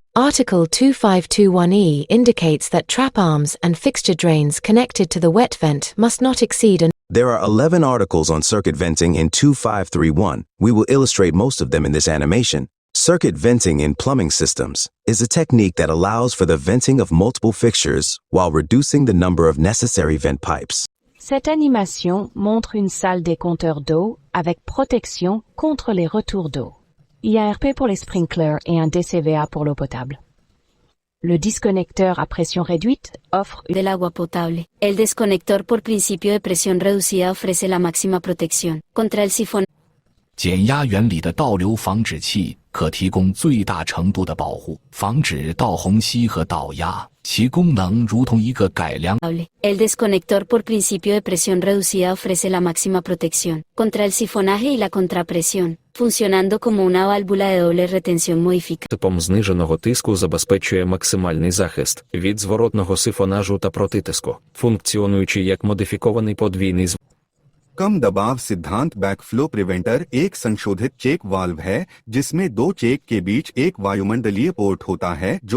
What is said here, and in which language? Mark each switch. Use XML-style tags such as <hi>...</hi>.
<en>Article 2521E indicates that trap arms and fixture drains connected to the wet vent must not exceed There are 11 articles on circuit venting in 2531. We will illustrate most of them in this animation. Circuit venting in plumbing systems is a technique that allows for the venting of multiple fixtures while reducing the number of necessary vent pipes.</en> <fr>Cette animation montre une salle des compteurs d'eau avec protection contre les retours d'eau. Il y a un RP pour les sprinklers et un DCVA pour l'eau potable. Le disconnecteur à pression réduite offre</fr> <es>del agua potable. El desconector por principio de presión reducida ofrece la máxima protección contra el sifón.</es> <zh>减压原理的倒流防止器可提供最大程度的保护，防止倒虹吸和倒压。其功能如同一个改良。</zh> <es>El desconector por principio de presión reducida ofrece la máxima protección contra el sifonaje y la contrapresión, funcionando como una válvula de doble retención modificada.</es> <uk>Типом зниженого тиску забезпечує максимальний захист від зворотного сифонажу та протитиску, функціонуючи як модифікований подвійний</uk> <hi>कम दबाव सिद्धांत backflow preventer एक संशोधित check valve है जिसमें 2 check के बीच एक वायुमंडलीय port होता है जो</hi>